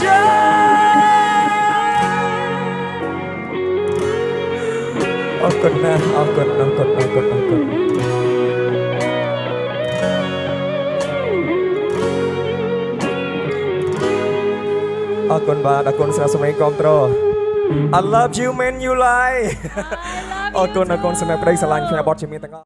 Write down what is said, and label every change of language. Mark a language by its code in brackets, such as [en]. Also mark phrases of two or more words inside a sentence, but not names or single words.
[km] ចាអរគុណណាស់អរគុណអរគុណអរគុណអរគុណអរគុណបាទអរគុណស្រាសម្លេងគាំទ្រ [en] I love you man you lie [km] អរគុណសម្រាប់ប្តីស្រឡាញ់ខ្ញុំបត់ជាមានទាំងអស់